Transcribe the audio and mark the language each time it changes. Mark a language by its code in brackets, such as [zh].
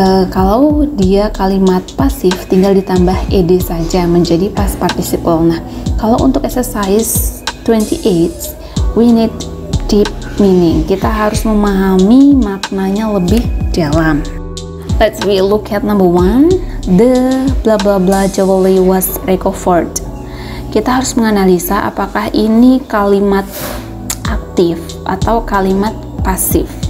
[id] Kalau dia kalimat pasif, tinggal ditambah ed saja menjadi past participle. Nah, kalau untuk [en] exercise 28, we need deep meaning. [id] Kita harus memahami maknanya lebih dalam. [en] Let's look at number 1. The blah blah blah jewelry was recovered. [id] Kita harus menganalisa apakah ini kalimat aktif atau kalimat pasif.